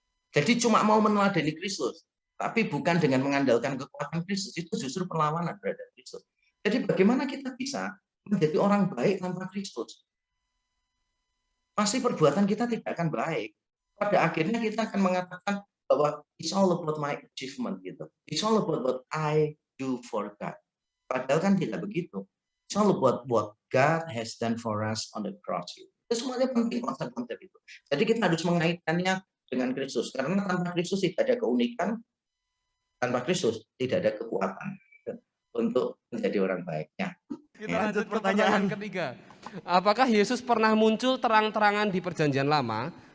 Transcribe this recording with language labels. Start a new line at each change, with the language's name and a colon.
Indonesian: Jadi cuma mau meneladani Kristus, tapi bukan dengan mengandalkan kekuatan Kristus, itu justru perlawanan terhadap Kristus. Jadi bagaimana kita bisa menjadi orang baik tanpa Kristus? Pasti perbuatan kita tidak akan baik. Pada akhirnya kita akan mengatakan bahwa
English: it's all about my achievement
Indonesian: gitu.
English: It's all about what I do for God.
Indonesian: Padahal kan tidak begitu.
English: It's all about what God has done for us on the cross.
Indonesian: Itu semuanya penting konsep-konsep itu. Jadi kita harus mengaitkannya dengan Kristus. Karena tanpa Kristus tidak ada keunikan, tanpa Kristus tidak ada kekuatan untuk menjadi orang baiknya. Kita lanjut ke pertanyaan ketiga. Apakah Yesus pernah muncul terang-terangan di Perjanjian Lama?